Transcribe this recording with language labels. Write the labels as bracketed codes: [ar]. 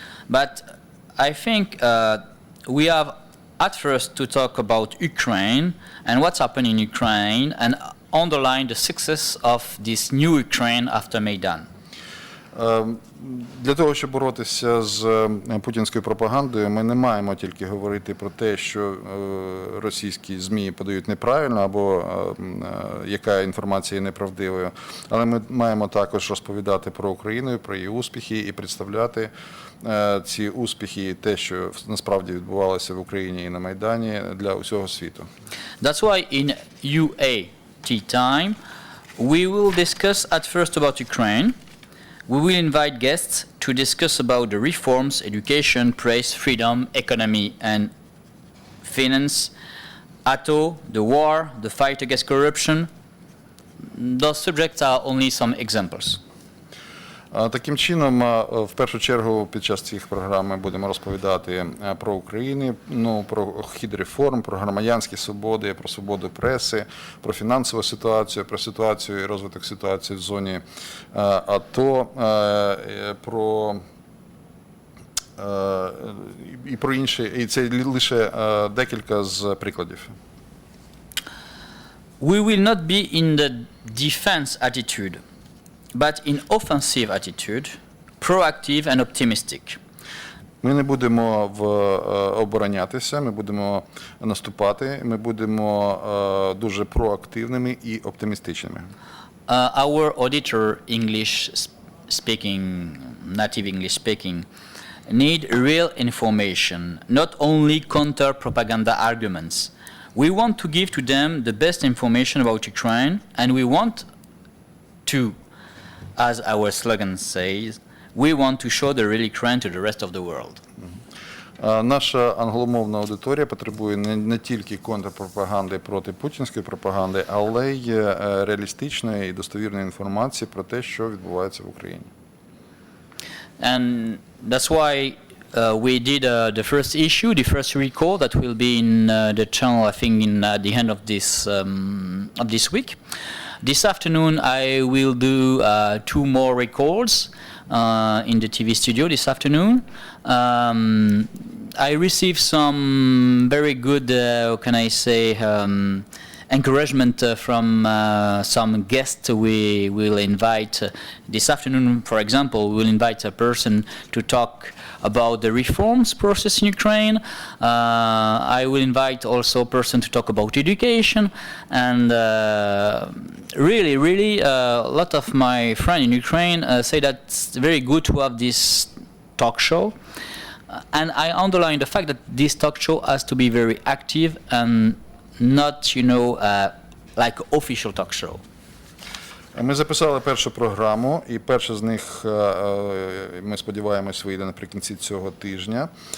[en] But I think we have at first to talk about Ukraine and what's happening in Ukraine and underline the success of this new Ukraine after Maidan. [uk] Для того, щоб боротися з путінською пропагандою, ми не маємо тільки говорити про те, що російські ЗМІ подають неправильно або яка інформація є неправдивою, але ми маємо також розповідати про Україну, про її успіхи і представляти ці успіхи і те, що насправді відбувалося в Україні і на Майдані для усього світу. [en] That's why in UAT time we will discuss at first about Ukraine. We will invite guests to discuss about the reforms, education, press, freedom, economy, and finance, ATO, the war, the fight against corruption. Those subjects are only some examples. [uk] Таким чином, в першу чергу, під час цих програм ми будемо розповідати про Україну, про хід реформ, про громадянські свободи, про свободу преси, про фінансову ситуацію, про ситуацію і розвиток ситуації в зоні АТО, про інші, і це лише декілька з прикладів. [en] we will not be in the defense attitude, but in offensive attitude, proactive and optimistic. [uk] Ми не будемо оборонятися, ми будемо наступати, ми будемо дуже проактивними і оптимістичними. [en] Our auditor, English speaking, native English speaking, need real information, not only counter-propaganda arguments. We want to give to them the best information about Ukraine, and we want to, as our slogan says, we want to show the real Ukraine to the rest of the world. [uk] Наша англомовна аудиторія потребує не тільки контрпропаганди проти путінської пропаганди, але й реалістичної і достовірної інформації про те, що відбувається в Україні. [en] And that's why we did the first issue, the first record that will be in the channel, I think, in the end of this week. This afternoon, I will do 2 more records in the TV studio this afternoon. I received some very good, how can I say, encouragement from some guests we will invite. This afternoon, for example, we will invite a person to talk about the reforms process in Ukraine. I will invite also a person to talk about education. And really, a lot of my friends in Ukraine say that it's very good to have this talk show. And I underline the fact that this talk show has to be very active and not, like official talk show. [uk] Ми записали першу програму, і перша з них, ми сподіваємось, вийде наприкінці цього тижня.